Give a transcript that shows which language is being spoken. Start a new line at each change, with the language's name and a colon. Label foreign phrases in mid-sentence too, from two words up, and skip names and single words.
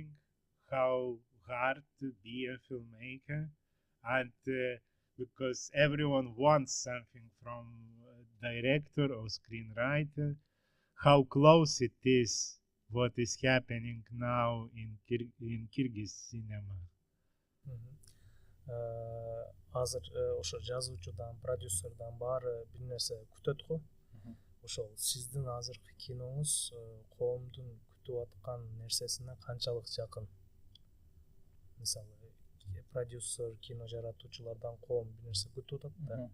English: How hard to be a filmmaker, and because everyone wants something from a director or screenwriter. How close it is what is happening now in Kyrgyz cinema.
Kyrgyz: Азыр ошо жазуучудан, продюсердан баары бир нерсе күтөт го. Ошол сиздин азыркы киноңуз коомдун күтүп аткан нерсесине канчалык жакын? Мисалы, продюсер, кино жаратуучулардан коом бир нерсе күтүп атат да.